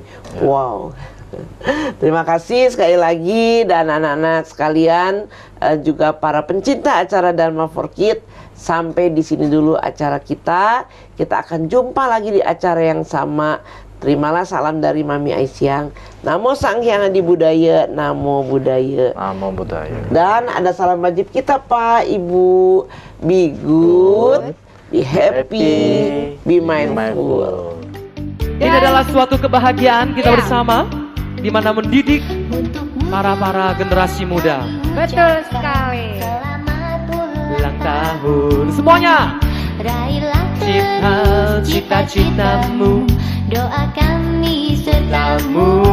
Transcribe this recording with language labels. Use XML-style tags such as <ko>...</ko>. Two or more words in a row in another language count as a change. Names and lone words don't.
<id>Wow. Terima kasih sekali lagi, dan anak-anak sekalian, juga para pencinta acara Dharma for Kids. Sampai di sini dulu acara kita. Kita akan jumpa lagi di acara yang sama. Terimalah salam dari Mami Aisyang.</id> <pi>Namo Sang Hyang Adi Budaya, Namo Buddhaya. Namo Buddhaya.</pi> <id>Dan ada salam wajib kita Pak, Ibu.</id> <en>Be good, be happy, be mindful.</en> <id>Ini adalah suatu kebahagiaan kita bersama, di mana mendidik para generasi muda. Betul sekali. Ulang tahun semuanya. Raihlah cita-citamu, doa kami sertamu.</id>